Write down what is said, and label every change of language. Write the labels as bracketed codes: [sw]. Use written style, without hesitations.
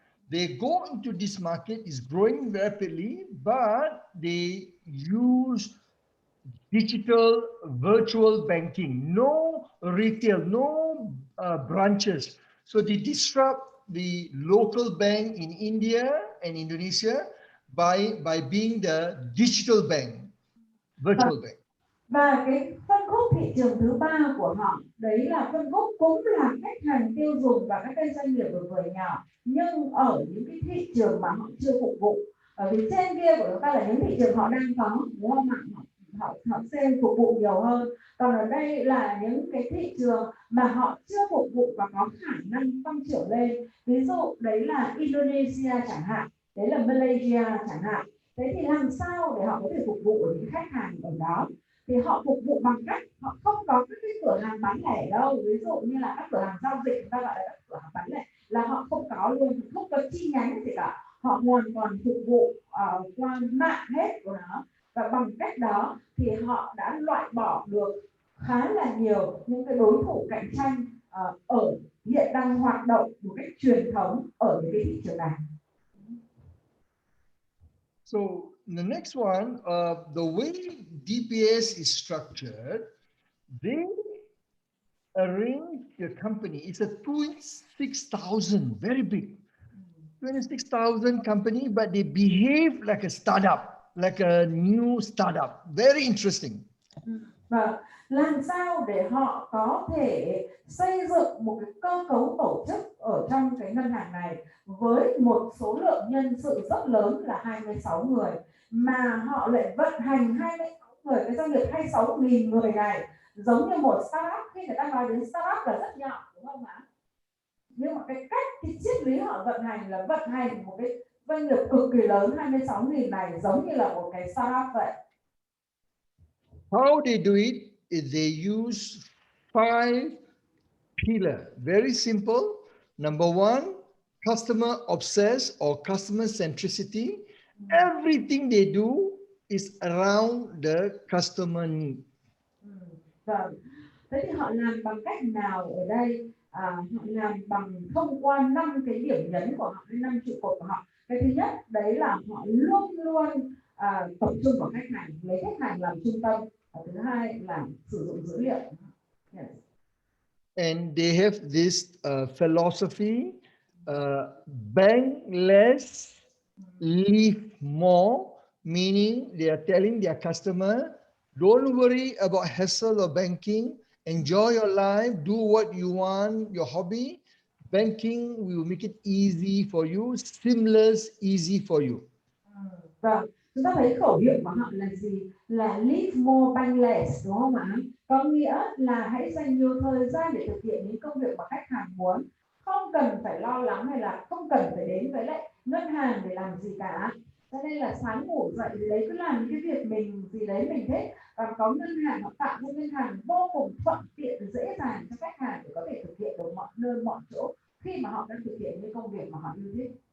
[en] They go into this market, is growing rapidly, but they use digital virtual banking, no retail, no branches. So they disrupt the local bank in India and Indonesia by being the digital bank, virtual bank. [vi] Và cái phân khúc thị trường thứ ba của họ đấy là phân khúc cũng là khách hàng tiêu dùng và các cái doanh nghiệp vừa nhỏ, nhưng ở những cái thị trường mà họ chưa phục vụ. Ở vì trên kia của chúng ta là những thị trường họ đang có, đúng không ạ? Họ sẽ phục vụ nhiều hơn. Còn ở đây là những cái thị trường mà họ chưa phục vụ và có khả năng tăng trưởng lên. Ví dụ đấy là Indonesia chẳng hạn, đấy là Malaysia chẳng hạn. Thế thì làm sao để họ có thể phục vụ những khách hàng ở đó? Thì họ phục vụ bằng cách họ không có các cái cửa hàng bán lẻ đâu. Ví dụ như là các cửa hàng giao dịch, chúng ta gọi là các cửa hàng bán lẻ, là họ không có luôn, không có chi nhánh gì cả. Họ hoàn toàn phục vụ qua mạng hết của nó. Và bằng cách đó thì họ đã loại bỏ được khá là nhiều những cái đối thủ cạnh tranh ở hiện đang hoạt động một cách truyền thống ở những cái thị trường này. [en] So the next one, the way DBS is structured, they arrange the company. It's a 26,000, very big, 26,000 company, but they behave like a startup, like a new startup. Very interesting. [vi] Và làm sao để họ có thể xây dựng một cái cơ cấu tổ chức ở trong cái ngân hàng này với một số lượng nhân sự rất lớn là 26 người, mà họ lại vận hành 26 người, cái doanh nghiệp 26.000 người này giống như một startup. Khi người ta nói đến startup là rất nhỏ, đúng không ạ? Nhưng mà cái cách, cái triết lý họ vận hành là vận hành một cái doanh nghiệp cực kỳ lớn 26.000 này giống như là một cái startup vậy. [en] How they do it is they use 5 pillars. Very simple. Number 1, customer obsessed or customer centricity. Everything they do is around the customer need. [vi] Vâng. Thế thì họ làm bằng cách nào ở đây? Họ làm bằng thông qua 5 cái điểm nhấn của họ, 5 trụ cột của họ. Cái thứ nhất đấy là họ luôn luôn tập trung vào khách hàng, lấy khách hàng làm trung tâm. Và thứ hai là sử dụng dữ liệu. [en] Yes. And they have this philosophy, bank less, live more, meaning they are telling their customer, don't worry about hassle of banking, enjoy your life, do what you want, your hobby. Banking will make it easy for you, seamless, easy for you. [vi] Vâng, chúng ta thấy khẩu hiệu của họ là gì? Là [en] live more bank less, [vi] đúng không ạ? Có nghĩa là hãy dành nhiều thời gian để thực hiện những công việc mà khách hàng muốn, không cần phải lo lắng hay là không cần phải đến với lại ngân hàng để làm gì cả. Cho nên là sáng ngủ dậy thì đấy cứ làm những cái việc mình gì đấy mình thích, và có ngân hàng họ tạo cho ngân hàng vô cùng thuận tiện dễ dàng cho khách hàng để có thể thực hiện được mọi nơi mọi chỗ khi mà họ đang thực hiện những công việc mà họ yêu thích.